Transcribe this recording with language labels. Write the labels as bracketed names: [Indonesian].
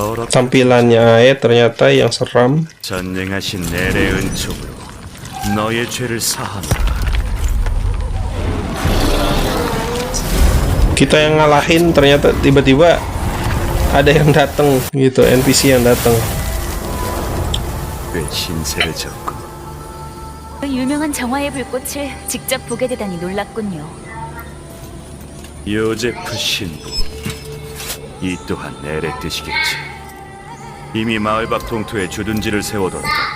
[Indonesian] Tampilannya ternyata yang seram. [Korean] 전능하신 엘의 은총으로 너의 죄를 사하노라. [Indonesian] Kita yang ngalahin ternyata tiba-tiba ada yang datang gitu, NPC yang datang. [Korean] 꽤 신세를 졌군. 그 유명한 정화의 불꽃을 직접 보게 되다니 놀랍군요. 요제프 신부. 이 또한 엘의 뜻이겠지. 이미 마을 밖 동토에 주둔지를 세워뒀다.